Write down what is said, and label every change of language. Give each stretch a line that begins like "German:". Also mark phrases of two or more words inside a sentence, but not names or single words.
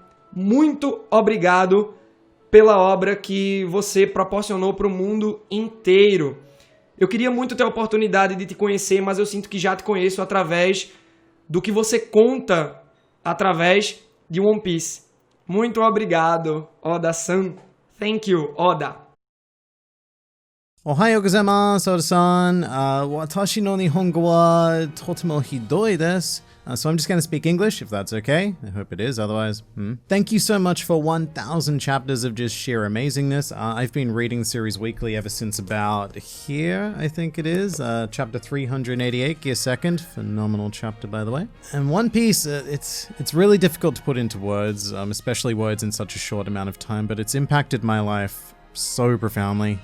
Portuguese: Muito obrigado pela obra que você proporcionou para o mundo inteiro. Eu queria muito ter a oportunidade de te conhecer, mas eu sinto que já te conheço através do que você conta através de One Piece. Muito obrigado,
English: Oda-san. Thank you, Oda.
Japanese: おはようございます、尾田さん。私の日本語はとても酷いです.
English: So I'm just going to speak English, if that's okay. I hope it is, otherwise. Thank you so much for 1,000 chapters of just sheer amazingness. I've been reading the series weekly ever since about here, I think it is. Chapter 388, Gear Second. Phenomenal chapter, by the way. And One Piece, it's really difficult to put into words, especially words in such a short amount of time, but it's impacted my life so profoundly.